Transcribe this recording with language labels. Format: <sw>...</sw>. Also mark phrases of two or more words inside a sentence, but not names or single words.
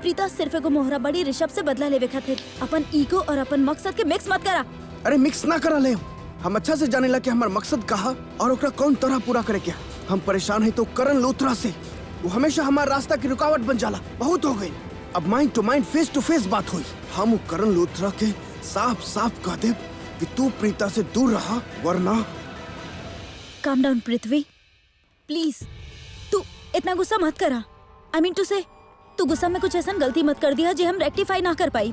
<bho>प्रीता सिर्फ एगो मोहरा बड़ी ऋषभ से बदला लेवे खातिर अपन ईगो और अपन मकसद के मिक्स मत करा। अरे मिक्स ना करा ले, हम अच्छा से जाने ला कि हमार मकसद कहा और ओकरा कौन तरह पूरा करे क्या। हम परेशान है तो करण लोथरा से, वो हमेशा हमारा रास्ता की रुकावट बन जाला। बहुत हो गई, अब</bho> <en>mind to mind face to face</en> <bho>बात हुई। हम करण लोथरा के साफ साफ कह दे कि तू प्रीता से दूर रहा, वरना।</bho> <en>Calm down पृथ्वी, please।</en> <bho>तू इतना गुस्सा मत करा।</bho> <en>I mean to say,</en> <bho>तू गुस्सा में कुछ ऐसा गलती मत कर दिया जो हम रेक्टिफाई ना कर पाई।</bho>